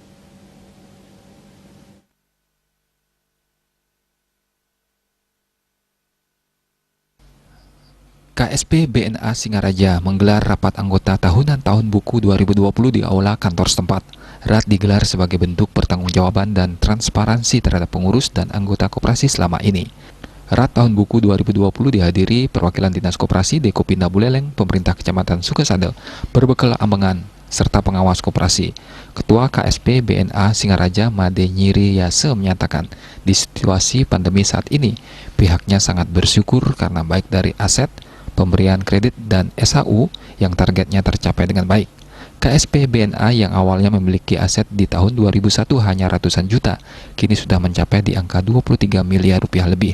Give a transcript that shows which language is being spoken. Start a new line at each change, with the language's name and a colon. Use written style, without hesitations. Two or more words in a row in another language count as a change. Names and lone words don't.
Indonesian: KSP BNA Singaraja menggelar rapat anggota tahunan tahun buku 2020 di aula kantor setempat. Rapat digelar sebagai bentuk pertanggungjawaban dan transparansi terhadap pengurus dan anggota koperasi selama ini. Rapat tahun buku 2020 dihadiri perwakilan Dinas Koperasi Dekopinda Buleleng, Pemerintah Kecamatan Sukasada, berbekal ambengan, serta pengawas koperasi. Ketua KSP BNA Singaraja Made Nyiri Yase menyatakan, di situasi pandemi saat ini, pihaknya sangat bersyukur karena baik dari aset, pemberian kredit dan SHU yang targetnya tercapai dengan baik. KSP BNA yang awalnya memiliki aset di tahun 2001 hanya ratusan juta, kini sudah mencapai di angka 23 miliar rupiah lebih.